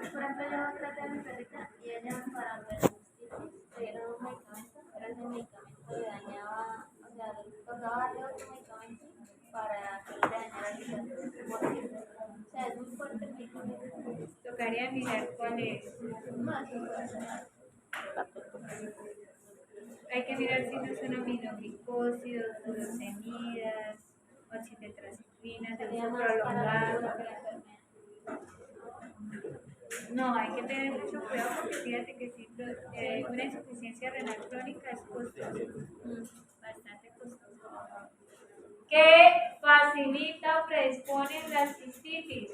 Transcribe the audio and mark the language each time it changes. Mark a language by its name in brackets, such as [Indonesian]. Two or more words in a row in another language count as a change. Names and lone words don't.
[Spanish] Por ejemplo, yo traté a mi perrita y ella para ver era un medicamento, pero ese medicamento le dañaba, o sea, le tocaba darle otro medicamento para que le dañara el hígado. O sea, es muy fuerte el medicamento. Tocaría mirar cuál es. Hay que mirar si no son aminoglicósidos, furosemidas, oxitetracitrinas de uso prolongado. No, hay que tener mucho cuidado, porque fíjate que si una insuficiencia renal crónica es costosa, bastante costosa. ¿Qué facilita o predispone la cistitis?